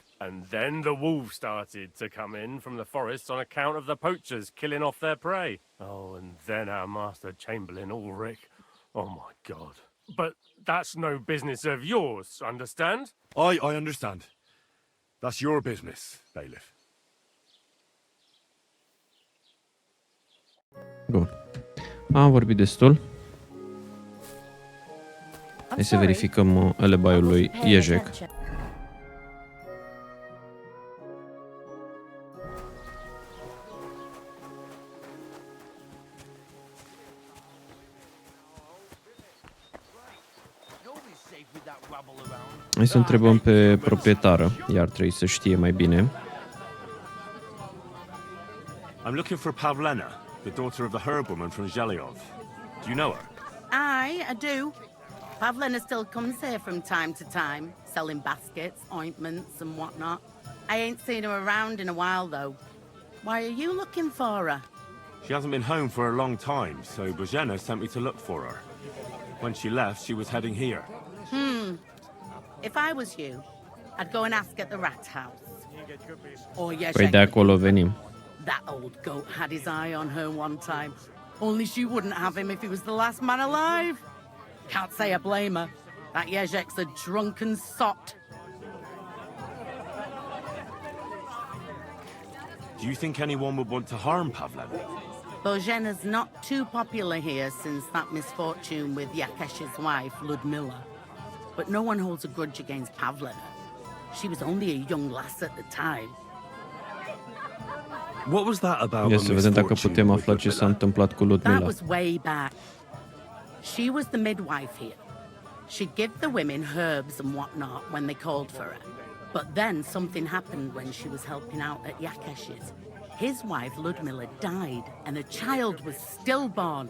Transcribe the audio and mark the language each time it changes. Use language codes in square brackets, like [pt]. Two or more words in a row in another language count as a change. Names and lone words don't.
[en] And then the wolves started to come in from the forests on account of the poachers killing off their prey. Oh, and then our master Chamberlain Ulrich. Oh my God. But that's no business of yours, understand? I understand. That's your business, bailiff. [ro] Bun. Am vorbit destul. Hai să verificăm alibaiul lui Ježek. Hai să întrebăm pe proprietară, iar trebuie să știe mai bine. [en] I'm looking for Pavlena, the daughter of the herb woman from Zhelyov. Do you know her? I do. Pavlena still comes here from time to time, selling baskets, ointments and whatnot. I ain't seen her around in a while, though. Why are you looking for her? She hasn't been home for a long time, so Bozhena sent me to look for her. When she left, she was heading here. If I was you, I'd go and ask at the rat house. Or [ro] Păi de acolo venim. [en] That old goat had his eye on her one time. Only she wouldn't have him if he was the last man alive. Can't say I blame her. That Ježek's a drunken sot. Do you think anyone would want to harm Pavlena? Bozhena's not too popular here since that misfortune with Yakesh's wife, Ludmilla. But no one holds a grudge against Pavlena. She was only a young lass at the time. What was that about? [ro] Ia să vedem dacă putem afla ce s-a întâmplat cu Ludmilla. [en] That was way back. She was the midwife here. She'd give the women herbs and whatnot when they called for her. But then something happened when she was helping out at Yakesh's. His wife, Ludmilla, died, and a child was stillborn.